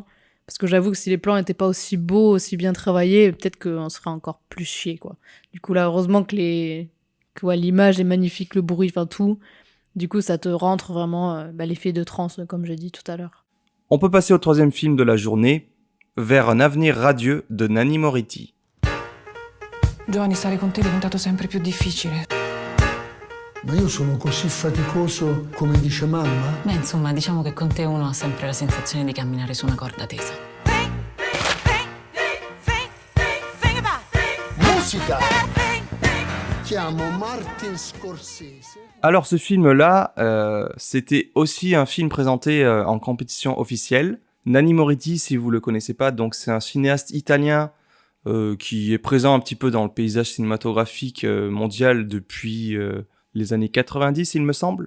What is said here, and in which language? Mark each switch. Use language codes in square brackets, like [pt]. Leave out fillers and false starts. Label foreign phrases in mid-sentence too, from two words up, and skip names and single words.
[fr] Parce que j'avoue que si les plans n'étaient pas aussi beaux, aussi bien travaillés, peut-être qu'on serait encore plus chier, quoi. Du coup, là, heureusement que l'image est magnifique, le bruit, enfin tout. Du coup, ça te rentre vraiment l'effet de transe, comme j'ai dit tout à l'heure. On peut passer au troisième film de la journée, Vers un avenir radieux de Nanni Moretti. [it] Giovanni, stare con te è diventato sempre più difficile. Ma io sono così faticoso come dice mamma? Beh, insomma, diciamo che con te uno ha sempre la sensazione di camminare su una corda tesa. Musica! Chiamo Martin Scorsese. [fr] Alors ce film-là, c'était aussi un film présenté en compétition officielle. Nanni Moretti, si vous le connaissez pas, donc c'est un cinéaste italien qui est présent un petit peu dans le paysage cinématographique mondial depuis les années 90, il me semble.